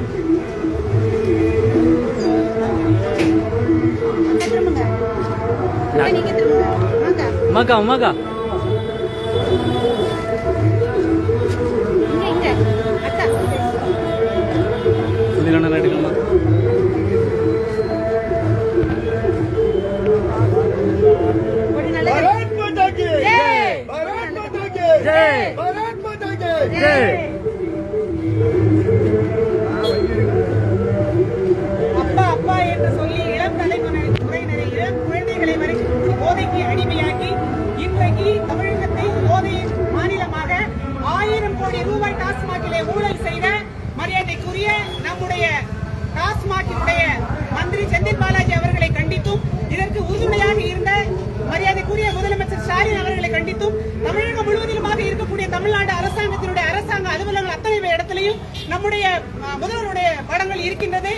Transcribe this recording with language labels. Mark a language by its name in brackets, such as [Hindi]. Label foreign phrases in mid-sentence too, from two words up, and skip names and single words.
[Tamil] அம்மாக்கா அம்மாக்கா எடுக்கணும் எடுக்கணும். [Hindi] भारत माता की जय, भारत माता की जय, भारत माता की जय. [Tamil] அப்பா அப்பா என்று சொல்லி இளம் தலைமுறையினரை இளம் குழந்தைகளை வரைக்கும் போதைக்கு அடிமையாக்கி இன்றைக்கு தமிழகத்தை போதை மாநிலமாக 1000 கோடி ரூபாய் டாஸ்மாகிலே ஊழல் செய்த மரியாதைக்குரிய நம்முடைய டாஸ்மாகினுடைய மந்திரி செந்தில் பாலாஜி அவர்களை கண்டித்தும் இதற்கு உறுதுணையாக இருந்த மரியாதைக்குரிய முதலமைச்சர் ஸ்டாலின் அவர்களை கண்டித்தும் தமிழகம் முழுவதிலுமாக இருக்கக்கூடிய தமிழ்நாடு அரசாங்கத்தினுடைய அரசாங்க அலுவலகங்கள் அத்தனை இடத்திலையும் நம்முடைய முதல்வருடைய படங்கள் இருக்கின்றது.